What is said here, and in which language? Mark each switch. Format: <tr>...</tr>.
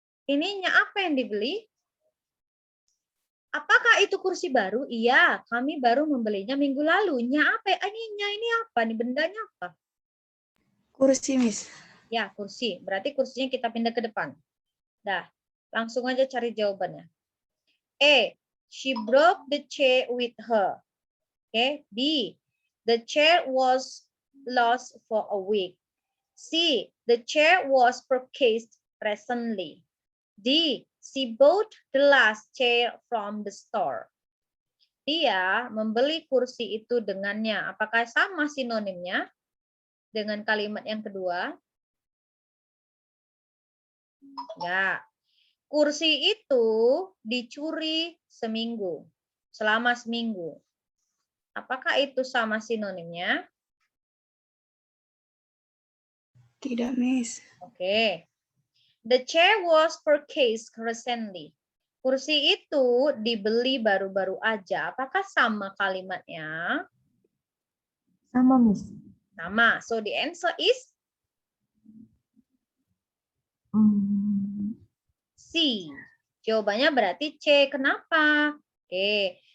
<id>Ininya apa yang dibeli? Apakah itu kursi baru? Iya, kami baru membelinya minggu lalu. Nya apa? Ininya ini apa? Nih bendanya apa? Kursi, Miss. Ya, kursi. Berarti kursinya kita pindah ke depan. Dah, langsung aja cari jawabannya. A.</id> <en>She broke the chair with her. Okay. B. The chair was lost for a week. C. The chair was purchased recently. D. She bought the last chair from the store.</en> <id>Dia membeli kursi itu dengannya. Apakah sama sinonimnya dengan kalimat yang kedua? Ya. Kursi itu dicuri seminggu. Selama seminggu. Apakah itu sama sinonimnya? Tidak, Miss. Oke.</id> <en>The chair was purchased recently.</en> <id>Kursi itu dibeli baru-baru aja. Apakah sama kalimatnya? Sama, Miss.</id> <en>Sama. So the answer is C.</en> <id>Jawabannya berarti C. Kenapa? Oke.</id>